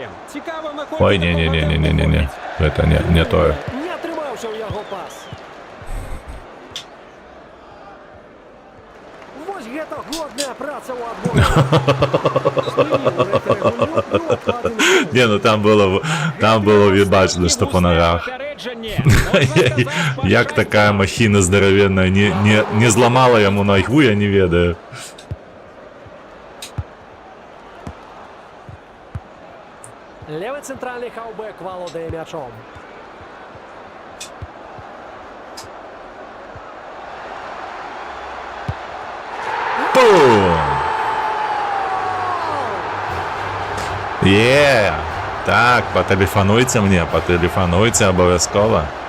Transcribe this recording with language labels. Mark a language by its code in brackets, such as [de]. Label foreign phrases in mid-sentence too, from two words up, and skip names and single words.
[be] Цікава, наколькі Ой, такога тэмпу не-не-не-не-не-не. хопіць. [ru] Это не тое. [be] Не атрымаўся ў яго пас. Вось гэта годная праца ў адборы. [ru] Не, ну там было видно, что по ногах. [be] Як [ru] такая махина здоровенная [be] не зламала [ru] ему ногу, [be] я не ведаю. Левый центральный хаўбэк валодае мячом. Бум! [uk] Так, потелефонуйте мне, потелефонуйте обовязково.